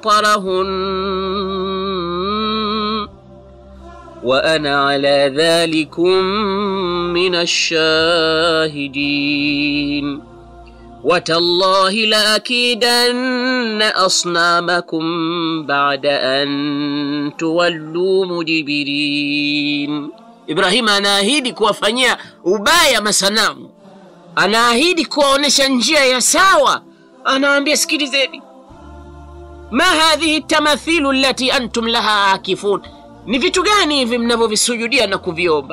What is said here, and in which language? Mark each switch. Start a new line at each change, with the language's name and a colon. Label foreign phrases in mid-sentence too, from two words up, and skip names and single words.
Arabic: فطرهن وأنا على ذلكم من الشاهدين وتالله لأكيدن أصنامكم بعد أن تولوا مدبرين.
Swahili: Ibrahim anaahidi kuwafanyia ubaya masanamu, anaahidi kuwaonesha njia ya sawa. Anaambia sikilizeni,
Arabic: ما هذه التماثيل التي أنتم لها عاكفون,
Swahili: ni vitu gani hivi mnavyovisujudia na kuviomba?